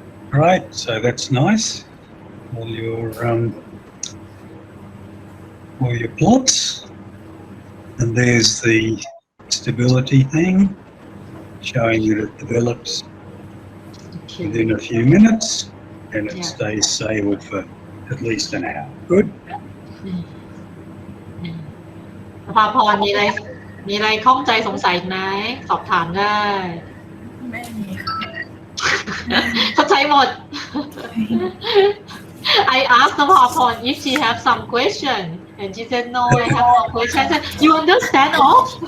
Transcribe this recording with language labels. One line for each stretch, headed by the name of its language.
English: Right, so that's nice. All your plots. And there's the stability thing, showing that it develops within a few minutes and it stays stable for at least an hour. Good.
Thai: พาพรมีอะไรข้องใจสงสัยไหมสอบถามได้ ไม่มีค่ะ เข้าใจหมด
English: I asked นภาพร if she have some question and she said no I have no question I said you understand all